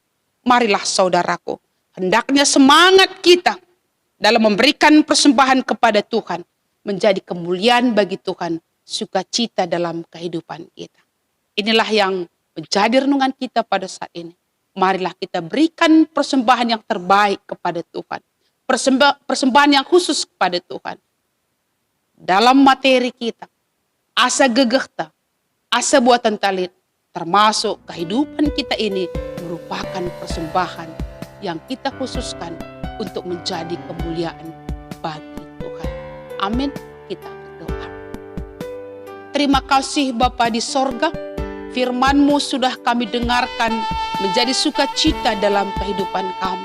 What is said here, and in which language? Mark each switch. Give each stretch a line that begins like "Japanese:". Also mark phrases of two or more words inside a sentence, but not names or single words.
Indonesian: Marilah saudaraku, hendaknya semangat kita dalam memberikan persembahan kepada Tuhan menjadi kemuliaan bagi Tuhan, sukacita dalam kehidupan kita. Inilah yang menjadi renungan kita pada saat ini. Marilah kita berikan persembahan yang terbaik kepada Tuhan. Persembahan yang khusus kepada Tuhan. Dalam materi kita,
Batak Karo: asa gegehta, asa buatan talit,
Indonesian: termasuk kehidupan kita ini merupakan persembahan yang kita khususkan untuk menjadi kemuliaan bagi Tuhan. Amin. Kita berdoa. Terima kasih Bapa di sorga, firman-Mu sudah kami dengarkan menjadi sukacita dalam kehidupan kami.